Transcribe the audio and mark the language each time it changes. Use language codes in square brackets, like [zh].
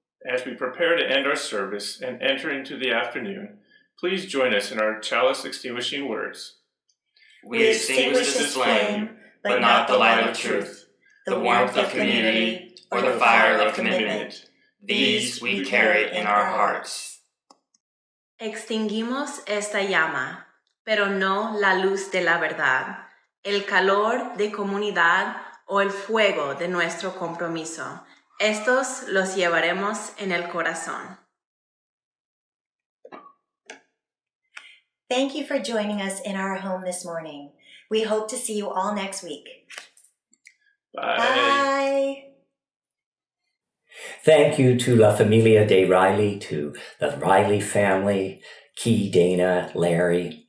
[en] As we prepare to end our service and enter into the afternoon, please join us in our chalice extinguishing words. We extinguish this flame, but not the light of truth, the warmth of community, or the fire of commitment. These we carry in our hearts. [es] Extinguimos esta llama, pero no la luz de la verdad, el calor de comunidad o el fuego de nuestro compromiso. Estos los llevaremos en el corazón. [en] Thank you for joining us in our home this morning. We hope to see you all next week. Bye. Bye. Thank you to La Familia de Riley, to the Riley family, Key, Dana, Larry.